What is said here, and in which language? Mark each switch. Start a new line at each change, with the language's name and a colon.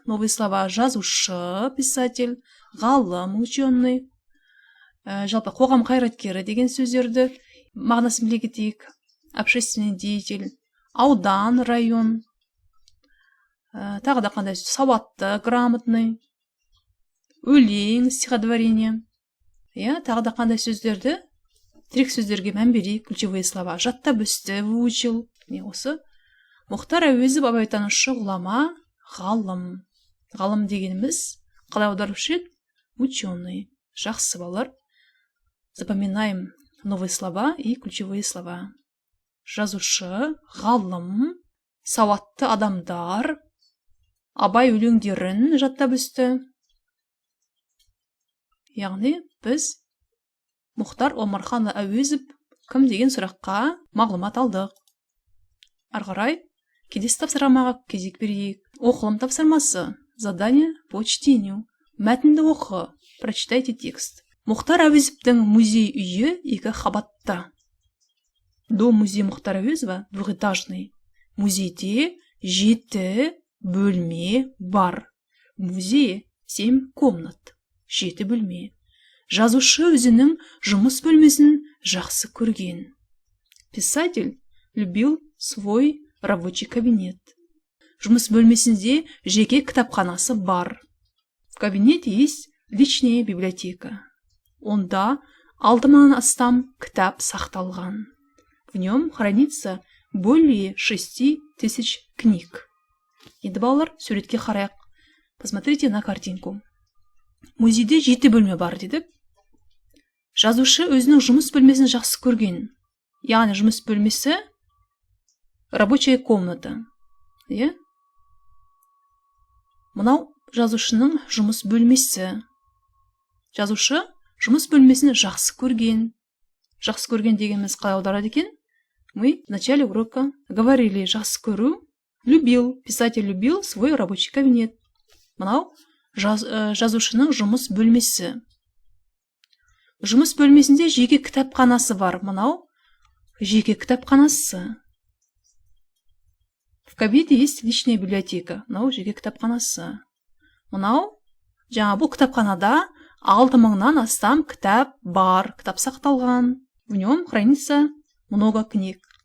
Kazakh: Новые слова: жазушы,
Russian: писатель,
Kazakh: ғалым,
Russian: ученый,
Kazakh: жалпы қоғам қайраткері деген сөздерді мағынасын біле кетейік.
Russian: Общественный деятель,
Kazakh: аудан,
Russian: район,
Kazakh: тағы да қандай сөз? Сауатты,
Russian: грамотный,
Kazakh: өлең,
Russian: стихотворение.
Kazakh: Тағы да қандай сөздерді? Тірек сөздерге мән берейік.
Russian: Ключевые слова:
Kazakh: жаттап өсті,
Russian: выучил.
Kazakh: Осы Мұхтар Әуезов абайтанушы, ғұлама, ғалым. Ғалым дегеніміз қалай аударушы еді?
Russian: Ученый.
Kazakh: Жақсы, балалар.
Russian: Запоминаем новые слова и ключевые слова.
Kazakh: Жазушы, ғалым, сауатты адамдар, Абай өлеңдерін жаттап өсті. Яғни біз Мұхтар Омарханұлы Әуезов кім деген сұраққа мағлұмат алдық. Ары қарай келесі тапсырмаға кезек берейік. Оқылым тапсырмасы.
Russian: Задание по чтению.
Kazakh: Мәтінді оқы.
Russian: Прочитайте текст.
Kazakh: Мұхтар Әуезовтің музей үйі 2 қабатта.
Russian: Дом музей Мұхтар Әуезова двухэтажный.
Kazakh: Музейде 7 бөлме бар.
Russian: Музей 7 комнат.
Kazakh: 7 бөлме. Жазушы өзінің жұмыс бөлмесін жақсы көрген.
Russian: Писатель любил свой рабочий кабинет.
Kazakh: Жұмыс бөлмесінде жеке кітапханасы бар.
Russian: В кабинете есть личная библиотека.
Kazakh: Онда 6000-нан астам кітап сақталған.
Russian: В нем хранится более 6000 книг.
Kazakh: Енді балалар, суретке қарайық.
Russian: Посмотрите на картинку.
Kazakh: Музейде 7 бөлме бар дедік. Жазушы өзінің жұмыс бөлмесін жақсы көрген. Яғни жұмыс бөлмесі
Russian: рабочая комната.
Kazakh: Мынау жазушының жұмыс бөлмесі. Жазушы жұмыс бөлмесін жақсы көрген. Жақсы көрген дегеніміз қалай аударады екен?
Russian: Мы в начале урока говорили:
Kazakh: жақсы көру
Russian: Писатель любил свой рабочий кабинет.
Kazakh: Мынау жазушының жұмыс бөлмесі. Жұмыс бөлмесінде жеке кітапханасы бар. Мынау жеке кітапханасы.
Russian: В кабинете есть личная библиотека.
Kazakh: Мынау жеке кітапханасы. Мынау жаңа бұл кітапханада 6000-нан астам кітап бар. Кітап сақталған.
Russian: В нем хранится много книг.